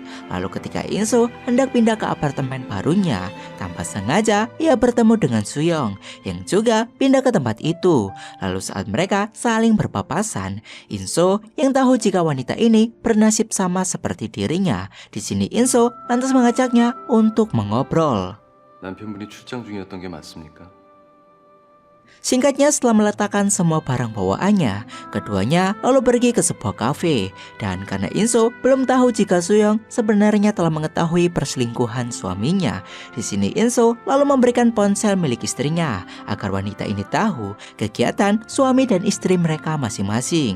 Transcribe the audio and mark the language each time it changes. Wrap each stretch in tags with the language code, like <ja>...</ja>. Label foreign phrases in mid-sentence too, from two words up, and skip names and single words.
<id>Lalu ketika Inso hendak pindah ke apartemen barunya, tanpa sengaja ia bertemu dengan Suyong yang juga pindah ke tempat itu. Lalu saat mereka saling berpapasan, Inso yang tahu jika wanita ini bernasib sama seperti dirinya. Di sini Inso lantas mengajaknya untuk mengobrol.</id> <ko>남편분이 출장 중이었던 게 맞습니까?</ko> <id>Singkatnya, setelah meletakkan semua barang bawaannya, keduanya lalu pergi ke sebuah kafe. Dan karena Inso belum tahu jika Suyong sebenarnya telah mengetahui perselingkuhan suaminya, di sini Inso lalu memberikan ponsel milik istrinya agar wanita ini tahu kegiatan suami dan istri mereka masing-masing.</id>